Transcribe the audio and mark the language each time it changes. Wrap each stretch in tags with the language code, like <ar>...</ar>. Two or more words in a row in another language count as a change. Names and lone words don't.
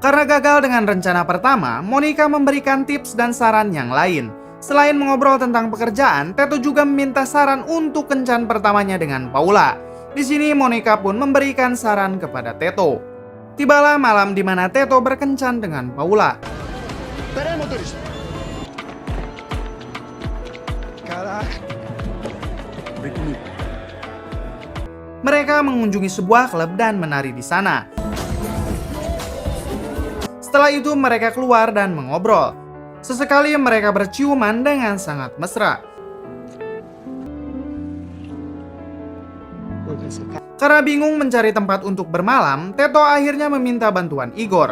<id>Karena gagal dengan rencana pertama, Monica memberikan tips dan saran yang lain. Selain mengobrol tentang pekerjaan, Teto juga meminta saran untuk kencan pertamanya dengan Paula. Di sini Monica pun memberikan saran kepada Teto. Tibalah malam di mana Teto berkencan dengan Paula.</id> <pt>Pera aí, motorista. Caraca. Vem comigo.</pt> <id>Mereka mengunjungi sebuah klub dan menari di sana. Setelah itu mereka keluar dan mengobrol. Sesekali mereka berciuman dengan sangat mesra. Karena bingung mencari tempat untuk bermalam, Teto akhirnya meminta bantuan Igor.</id>